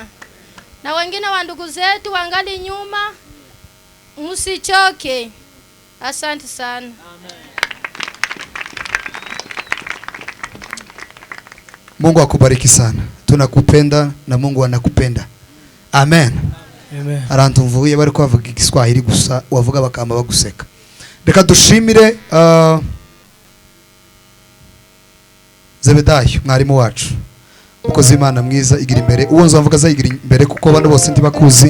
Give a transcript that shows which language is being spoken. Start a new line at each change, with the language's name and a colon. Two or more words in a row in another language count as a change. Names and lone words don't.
Swahili: Na wengine wa ndugu zetu wangali nyuma, msichoke. Asante sana. Mungu akubariki sana. Tunakupenda na Mungu anakupenda. Amen. Amen.
Kinyarwanda: Arantu mvuye bari kwavuga Igiswahili gusa wavuga bakamba baguseka. Reka dushimire Zebedayo mwarimu wacu. Mukozi Imana mwiza igira imbere. Uwo nzavuga azayigira imbere kuko bano bose ndibakuzi.